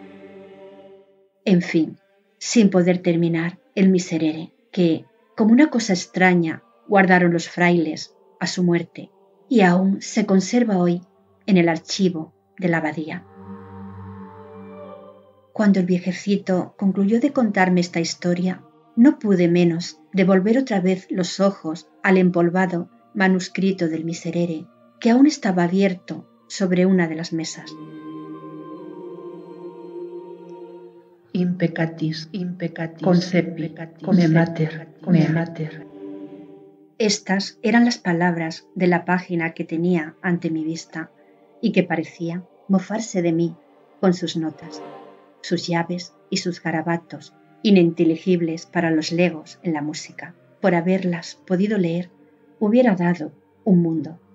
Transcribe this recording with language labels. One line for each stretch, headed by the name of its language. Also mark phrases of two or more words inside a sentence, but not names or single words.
Spanish: En fin, sin poder terminar el miserere, que, como una cosa extraña, guardaron los frailes a su muerte, y aún se conserva hoy en el archivo de la abadía. Cuando el viejecito concluyó de contarme esta historia, no pude menos de volver otra vez los ojos al empolvado manuscrito del miserere, que aún estaba abierto sobre una de las mesas.
Latin: Impecatis, concepi, me mater.
Spanish: Estas eran las palabras de la página que tenía ante mi vista y que parecía mofarse de mí con sus notas, sus llaves y sus garabatos, ininteligibles para los legos en la música. Por haberlas podido leer, hubiera dado un mundo.